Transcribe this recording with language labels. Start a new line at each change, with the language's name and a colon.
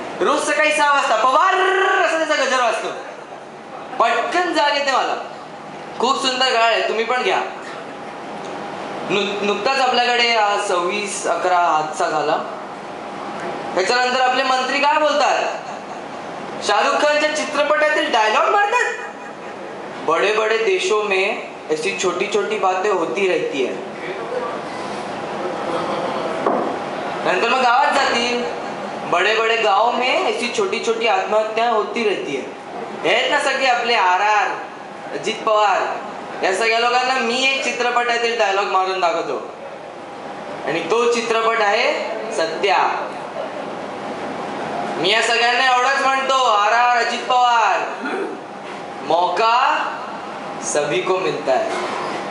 Marathi: रोज सकाळी 6 वाजता पवार असं त्याचा गजर वाजतो. पटकन जाग येते मला. खूप सुंदर घड्याळ आहे, तुम्ही पण घ्या. नुकताच आपल्याकडे 26/11 हादसा झाला. त्याच्यानंतर आपले मंत्री काय बोलतात? शाहरुख खानच्या चित्रपटातील डायलॉग मारतात.
Hindi: बड़े बड़े देशों में ऐसी छोटी छोटी बातें होती रहती है.
Marathi: नंतर मग गावात जातील,
Hindi: बड़े बड़े गाव में ऐसी छोटी छोटी आत्महत्या होती रहती है.
Marathi: हे ना सगळे आपले RR, अजित पवार, या सगळ्या लोकांना मी एक चित्रपटातील डायलॉग मारून दाखवतो. आणि तो चित्रपट आहे सत्या. मी या सगळ्यांना एवढंच म्हणतो, RR, अजित पवार,
Hindi: मौका सभी को मिलता है.